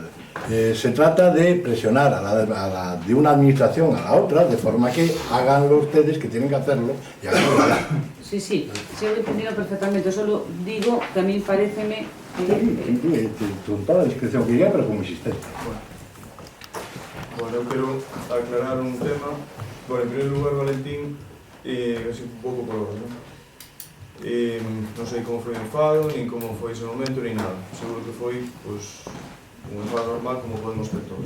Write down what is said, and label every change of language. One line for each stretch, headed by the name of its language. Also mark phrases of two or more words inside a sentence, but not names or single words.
Spanish: Se trata de presionar de una administración a la otra, de forma que háganlo ustedes, que tienen que hacerlo, y háganlo ya. Sí, sí, se he entendido perfectamente, solo digo que a mí pareceme con toda la discreción que diga, pero con insistencia.
Galician: Bueno, eu quero aclarar un tema. Bueno, en primer lugar, Valentín, así un pouco por hora, non? Non sei como foi o enfado, nin como foi ese momento, nin nada. Seguro que foi, pois, un enfado normal como podemos ter todos.